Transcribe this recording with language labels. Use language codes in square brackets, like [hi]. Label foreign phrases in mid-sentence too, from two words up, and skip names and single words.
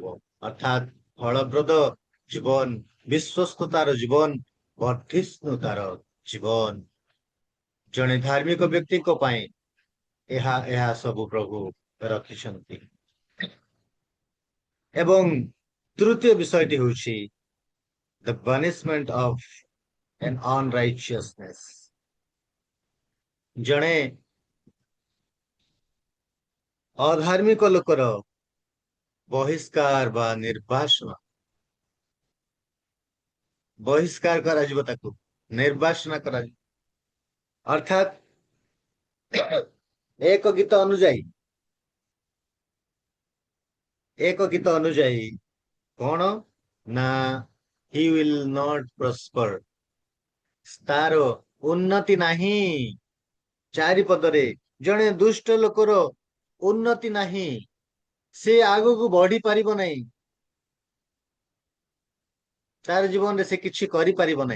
[or] ଅର୍ଥାତ ଫଳପ୍ରଦ ଜୀବନ, ବିଶ୍ୱସ୍ତତାର ଜୀବନ, ବର୍ଦ୍ଧିଷ୍ଣୁତାର ଜୀବନ। ଜଣେ ଧାର୍ମିକ ବ୍ୟକ୍ତିଙ୍କ ପାଇଁ ଏହା ସବୁ ପ୍ରଭୁ ରଖିଛନ୍ତି। ଏବଂ ତୃତୀୟ ବିଷୟଟି ହେଉଛି [en] the punishment of an unrighteousness। [or] ଜଣେ ଅଧାର୍ମିକ ଲୋକର ବହିଷ୍କାର ବା ନିର୍ବାସନ, ବହିଷ୍କାର କରାଯିବ, ତାକୁ ନିର୍ବାସନ କରାଯିବ। ଅର୍ଥାତ 1 ଗୀତ ଅନୁଯାୟୀ କଣ ନା [en] he will not prosper, [or] ତାର ଉନ୍ନତି ନାହିଁ। 4 ପଦରେ ଜଣେ ଦୁଷ୍ଟ ଲୋକର ଉନ୍ନତି ନାହିଁ, ସେ ଆଗକୁ ବଢି ପାରିବ ନାହିଁ, ତାର ଜୀବନରେ ସେ କିଛି କରିପାରିବ ନାହିଁ।